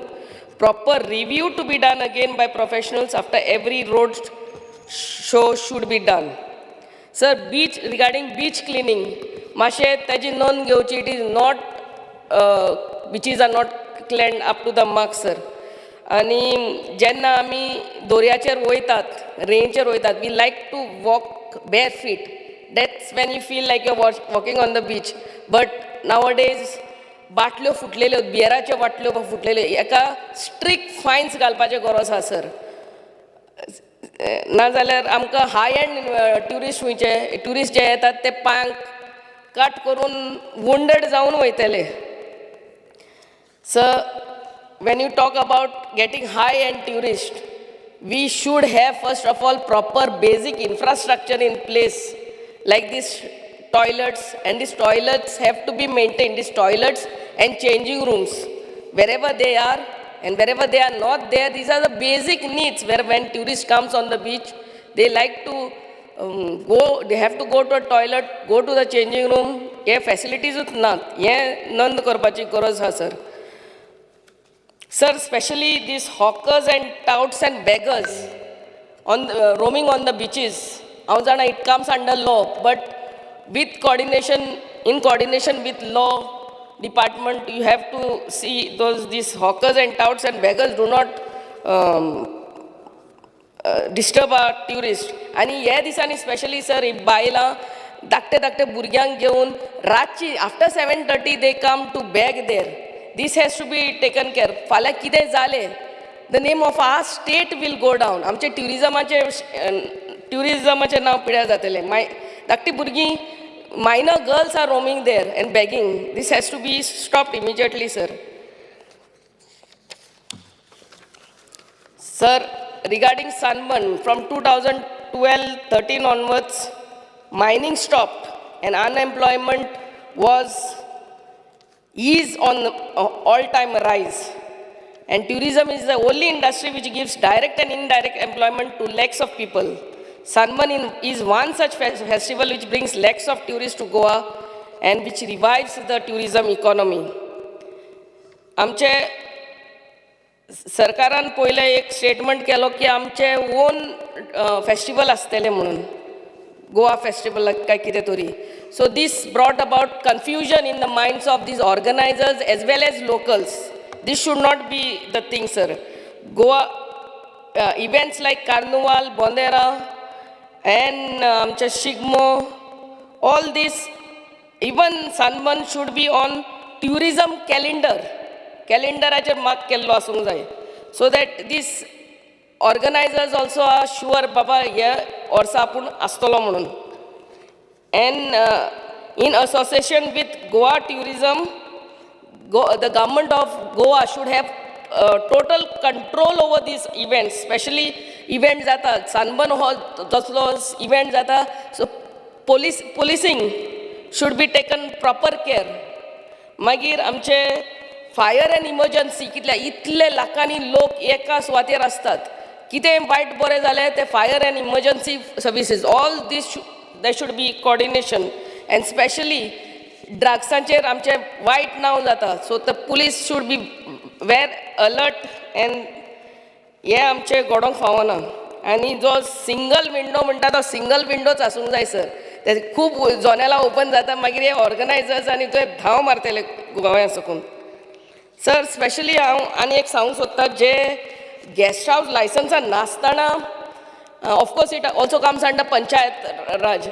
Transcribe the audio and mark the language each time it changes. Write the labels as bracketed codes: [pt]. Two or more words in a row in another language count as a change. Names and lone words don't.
[en] Proper review to be done again by professionals after every road show should be done. Sir, regarding beach cleaning, mashe taji none घेवची. It is not, beaches are not cleaned up to the mark, sir. [kok] आणि जेन्ना आमी दोरयाचेर वयतात, रेंचेर वयतात, [en] we like to walk bare feet. That's when you feel like you're walking on the beach. But nowadays, [kok] बाटल्यो फुटलेल्यो, बियराच्यो बाटल्यो फुटलेल्यो, एका [en] strict fines [kok] घालपाचें गरज आसा सर. नाजाल्यार आमकां [en] high end tourist [kok] जे येतात ते पांयांक कट करून वुंडेड जावन वयतले. सर, [en] when you talk about getting high end tourists, we should have first of all proper basic infrastructure in place like this toilets, and these toilets have to be maintained, these toilets and changing rooms wherever they are, and wherever they are not there, these are the basic needs where when tourist comes on the beach they like to they have to go to a toilet, go to the changing room. He facilities not [kok] हे नोंद करपाची गरज आसा सर. [en] Sir, especially these hawkers and touts and beggars on roaming on the beaches, [kok] हांव जाणा [en] it comes under law, but with coordination, in coordination with law department, you have to see these hawkers and touts and beggars do not disturb our tourists. [kok] आणि ह्या दिसांनी स्पेशली सर ही बायलां धाकटे भुरग्यांक घेवन रातची आफ्टर 7:30 [en] they come to beg there. This has to be taken care. [kok] फाल्यां कितें जालें, [en] the name of our state will go down. [kok] आमचे ट्युरिजमाचें नांव पिड्यार जातलें. धाकटी भुरगीं, [en] minor girls are roaming there and begging. This has to be stopped immediately, sir. Sir, regarding Sunburn, from 2012-13 onwards, mining stopped and unemployment is on all-time rise. And tourism is the only industry which gives direct and indirect employment to lakhs of people. Sunburn is one such festival which brings lakhs of tourists to Goa and which revives the tourism economy. [kok] आमचे सरकारान पयले एक स्टेटमेंट केलो की आमचे ओन फेस्टिवल आसतले म्हणून, गोवा फेस्टिवल काय कितें तरी. [en] So this brought about confusion in the minds of these organizers as well as locals. This should not be the thing, sir. Goa events like Carnival, Bondera, and Shigmo, all these even Sunburn should be on tourism calendar. [kok] Calendaraचेर mark केल्लो आसूंक जाय. [en] So that these organizers also are sure [kok] बाबा ह्या वर्सा आपूण आसतलो म्हणून. [en] And in association with Goa Tourism, the government of Goa should have total control over these events, especially events that Sunburn Hall, those events that so policing should be taken proper care. [kok] Magir amche [en] fire and emergency [kok] कितल्या इतले लाखांनी लोक एका सुवातेर असतात. कितें वायट बरें जालें ते [en] fire and emergency services, all this there should be coordination, and especially [kok] drugsanचेर आमचे वायट नांव जाता. [en] So the police should be very alert, and [kok] हे आमचे घडोवंक फावना. आनी जो [en] single window [kok] म्हणटा तो [en] single window [kok] आसूंक जाय सर. ते खूब जनेलां ओपन जाता मागीर हे ऑर्गनायजर्स आनी ते धांव मारतले गोंया सकून. सर स्पेशली हांव आनी एक सांगूंक सोदतां जे [en] guest house licences [kok] नासतना, [en] of course it also comes under panchayat raj.